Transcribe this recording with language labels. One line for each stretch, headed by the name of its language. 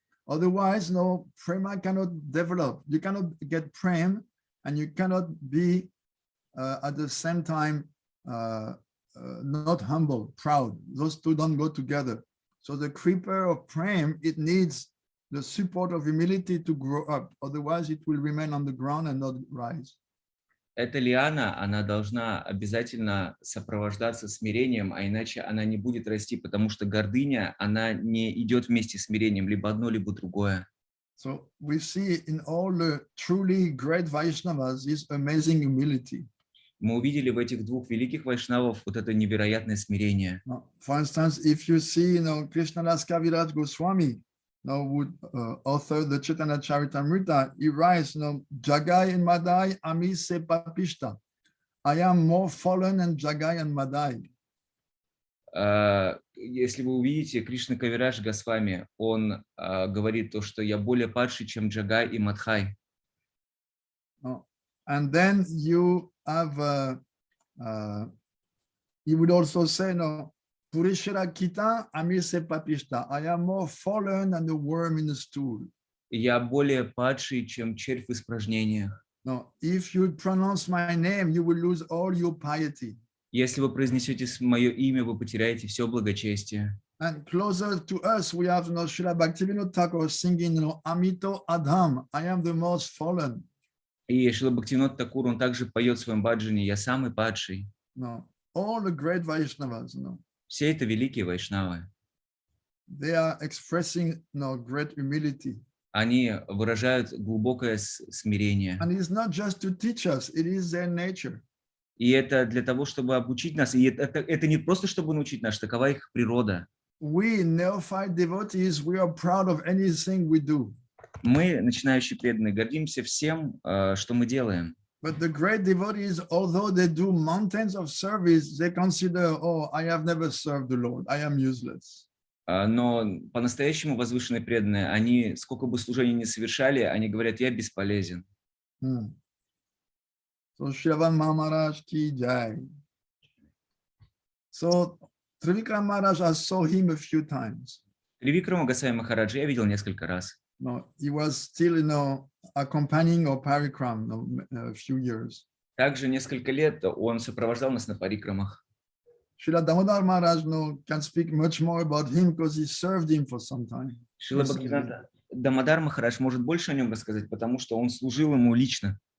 English: Otherwise, no, prema cannot develop. You cannot get prem, and you cannot be at the same time not humble, proud. Those two don't go together. So the creeper of prem, it needs the support of humility to grow up. Otherwise, it will remain on the ground and not rise.
Russian: Эта лиана, она должна обязательно сопровождаться смирением, а иначе она не будет расти, потому что гордыня, она не идет вместе с смирением, либо одно, либо другое.
English: So we see in all the truly great Vaishnavas this amazing humility.
Russian: Мы увидели в этих двух великих вайшнавов вот это невероятное смирение.
English: For instance, if you see, Krishnadas Kaviraj Goswami, would author the Chaitanya Charitamrita, he writes, Jagai and Madai,
Bangla: Ami se papishta.
English: I am more fallen than Jagai and Madai.
Russian: Если вы увидите, Кришна Кавирадж Госвами, он говорит то, что я более падший, чем Джагай и Мадхай.
English: And then you have, he would also say,
Bangla: Purishara kita ami se papishta.
English: I am more fallen than the worm in the stool.
Russian: Я более падший, чем червь в испражнениях.
English: No, if you pronounce my name, you will lose all your piety.
Russian: Если вы произнесете мое имя, вы потеряете все благочестие.
English: And closer to us, we have Srila Bhaktivinoda singing,
Bangla: Amito Adham,
English: I am the most fallen.
Russian: И Шрила Бхактивинода Такур, он также поет в своем баджане, я самый падший.
English: No, all the great Vaishnavas,
Russian: Все это великие вайшнавы.
English: They are expressing great humility.
Russian: Они выражают глубокое смирение.
English: And it's not just to teach us, it is their nature.
Russian: И это для того, чтобы обучить нас. И это не просто, чтобы научить нас, такова их природа.
English: We, neophyte devotees, we are proud of anything we do.
Russian: Мы, начинающие преданные, гордимся всем, что мы делаем.
English: But the great devotees, although they do mountains of service, they consider, I have never served the Lord, I am useless.
Russian: Но по-настоящему возвышенные преданные, они, сколько бы служений ни совершали, они говорят, я бесполезен.
English: So, Shrivan Maharaj ki jai. So, Tривикрамы Maharaj, I saw him a few times.
Russian: Тривикрамы Госвами Махараджа я видел несколько раз.
English: No, he was still, accompanying or parikram a few years.
Russian: Также несколько лет он сопровождал нас на парикрамах.
English: Srila Damodar Maharaj can speak much more about him because he served him for some time.
Russian: Шрила Бхактиведанта Дамодар Махарадж может больше о нем рассказать, потому что он служил ему лично.